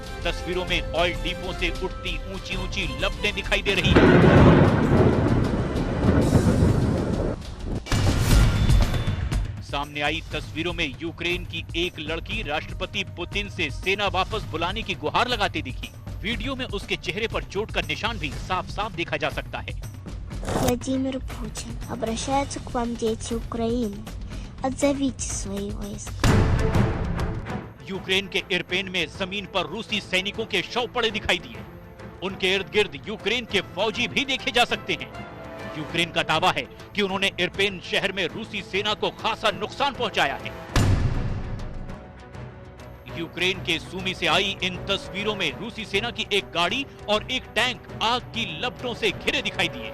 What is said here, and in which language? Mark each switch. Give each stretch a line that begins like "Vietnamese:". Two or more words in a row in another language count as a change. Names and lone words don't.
Hindi: तस्वीरों में
English: oil depot
Hindi: से उठती ऊंची ऊंची लपटें दिखाई दे रही हैं। सामने आई तस्वीरों में यूक्रेन की एक लड़की राष्ट्रपति पुतिन से सेना वापस बुलाने की गुहार लगाती दिखी। वीडियो में उसके चेहरे पर चोट का निशान भी साफ साफ देखा जा सकता है।
Russian: Владимир Путин, обращаются к вам дети Украины. Отзовите свои войска.
Hindi: यूक्रेन के इरपेन में जमीन पर रूसी सैनिकों के शव पड़े दिखाई दिए। उनके इर्द गिर्द यूक्रेन के फौजी भी देखे जा सकते हैं। यूक्रेन का दावा है कि उन्होंने इरपेन शहर में रूसी सेना को खासा नुकसान पहुंचाया है। यूक्रेन के सूमी से आई इन तस्वीरों में रूसी सेना की एक गाड़ी और एक टैंक आग की लपटों से घिरे दिखाई दिए।